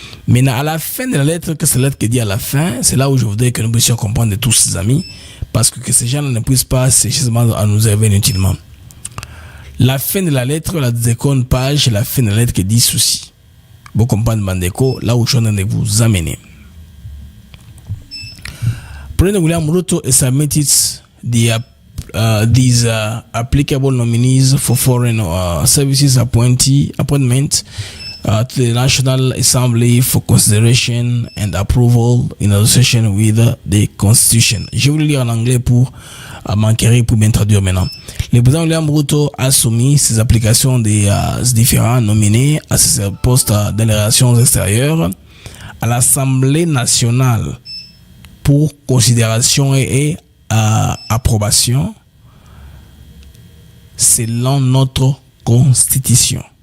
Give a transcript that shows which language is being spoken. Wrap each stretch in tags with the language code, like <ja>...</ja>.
<fr>Maintenant, à la fin de la lettre, que c'est la lettre qui dit à la fin, c'est là où je voudrais que nous puissions comprendre de tous ces amis, parce que ces gens ne puissent pas sérieusement à nous élever inutilement. La fin de la lettre, la deuxième page, la fin de la lettre qui dit ceci. Vous comprenez, Bandeko, là où je suis en train de vous amener.</fr> <en>President William Ruto has submitted the these applicable nominees for foreign services appointment to the National Assembly for consideration and approval in association with the Constitution.</en> <fr>Je vais le lire en anglais pour m'enquérir, pour bien traduire maintenant. Le président William Ruto a soumis ses applications des différents nominés à ces postes dans les relations extérieures à l'Assemblée nationale pour considération et approbation selon notre constitution.</fr>